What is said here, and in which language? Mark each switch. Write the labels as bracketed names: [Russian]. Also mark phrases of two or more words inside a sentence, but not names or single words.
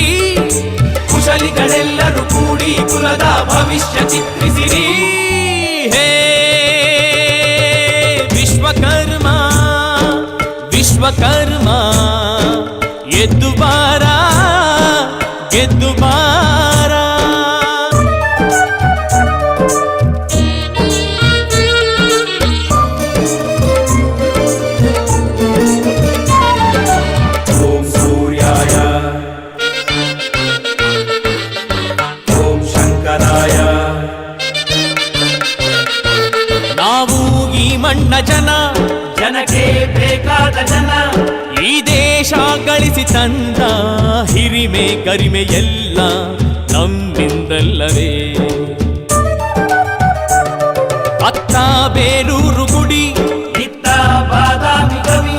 [Kannada] ಕುಶಲಿಗಳೆಲ್ಲರೂ ಕೂಡಿ ಕುಲದ ಭವಿಷ್ಯ ಚಿತ್ರಿಸಿರಿ. ಹೇ ವಿಶ್ವಕರ್ಮ ವಿಶ್ವಕರ್ಮ, ಎದ್ದು ಬಾರ ಗೆದ್ದು ಬಾರ. [Sanskrit] ಓಂ ಸೂರ್ಯಾಯ ಓಂ ಶಂಕರಾಯ. [Kannada] ನಾವು ಈ ಮಣ್ಣ ಜನಕ್ಕೆ ಬೇಕಾದ ಜನ. ಈ ದೇಶ ಗಳಿಸಿ ತಂದ ಹಿರಿಮೆ ಗರಿಮೆ ಎಲ್ಲ ನಮ್ಮಿಂದಲ್ಲವೇ. ಅತ್ತ ಬೇಲೂರು ಗುಡಿ, ಇತ್ತ ಬಾದಾಮಿ ಕವಿ.